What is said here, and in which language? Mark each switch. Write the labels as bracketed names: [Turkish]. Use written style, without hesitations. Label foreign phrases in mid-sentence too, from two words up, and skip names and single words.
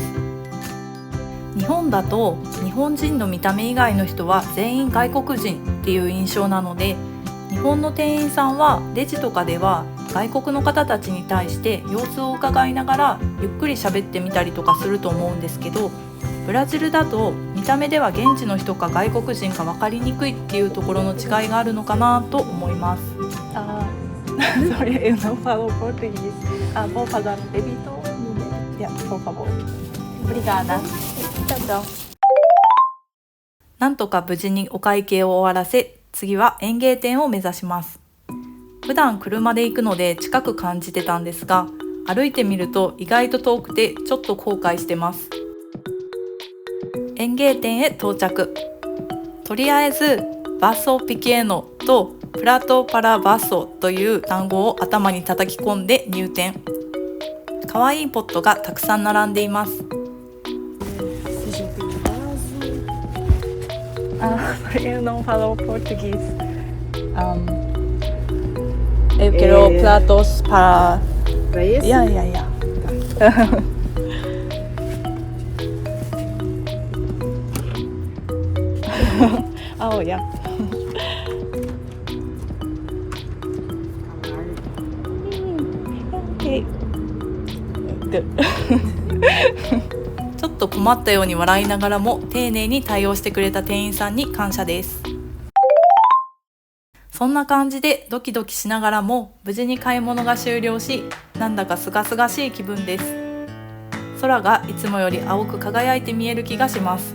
[Japanese] 日本だと日本人の見た目以外の人は全員外国人っていう印象なので、日本の店員さんはレジとかでは外国の方たちに対して様子を伺いながらゆっくり喋ってみたりとかすると思うんですけど、ブラジルだと見た目では現地の人か外国人か分かりにくいっていうところの違いがあるのかなと思います。 [Portuguese] Sorry, eu não falo português. Vou pagar no débito? Yeah, por favor. Obrigada. Tchau. [Japanese] なんとか無事にお会計を終わらせ、次は園芸店を目指します。普段車で行くので近く感じてたんですが、歩いてみると意外と遠くてちょっと後悔してます。園芸店へ到着。とりあえず [Portuguese] vaso pequeno [Japanese] と [Portuguese] prato para vaso [Japanese] という単語を頭に叩き込んで入店。かわいいポットがたくさん並んでいます。 [Portuguese] Eu não falo português. Eu quero platos para... Para esse? [English] Yeah. Oh, yeah. Okay. Good. [Japanese] ちょっと困ったように笑いながらも丁寧に対応してくれた店員さんに感謝です。そんな感じでドキドキしながらも無事に買い物が終了し、なんだかすがすがしい気分です。空がいつもより青く輝いて見える気がします。